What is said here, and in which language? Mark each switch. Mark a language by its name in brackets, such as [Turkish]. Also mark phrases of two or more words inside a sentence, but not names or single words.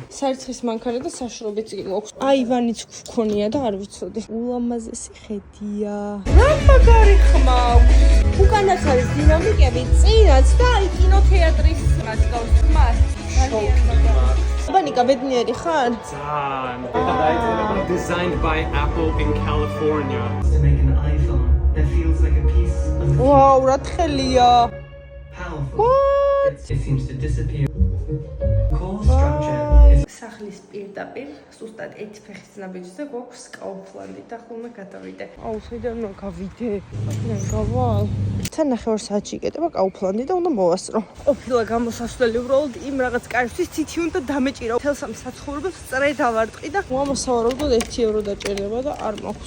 [Georgian] სარცხის მანქანა და საშრობიც კი გვაქვს. აივანიც გვქონია და არ ვიცოდი. ულამაზესი ხედია. რა მაგარი ხმაქვს. უკანაც არის დინამიკები, წინაც და აი კინოთეატრის მასკავს ხმას. ბანიკა ბედნიერი ხარ? Ძალიან. [English] Designed by Apple in California. To make an iPhone that feels like a piece of the [Georgian] Wow, რა თხელია. [English] powerful. It seems to disappear. Core structure is [Georgian] სახლის პირდაპირ, სუსტად ერთი ფეხის ნაბიჯზე გვაქვს Kaufland-ი და ხოლმე გადავიდე. აუ, საიდან გავიდე? აქედან გავალ. თან 9 საათში იკეტება Kaufland-ი და უნდა მოვასწრო. ყოფილა გამოსასვლელი უბრალოდ იმ რაღაც კარისთვის თითი უნდა დამეჭირო. თელს ამ საცხოვრებელს სწრედ ავარტყი და მომასავარებლად 1 ევრო დაჭერება და არ მაქვს.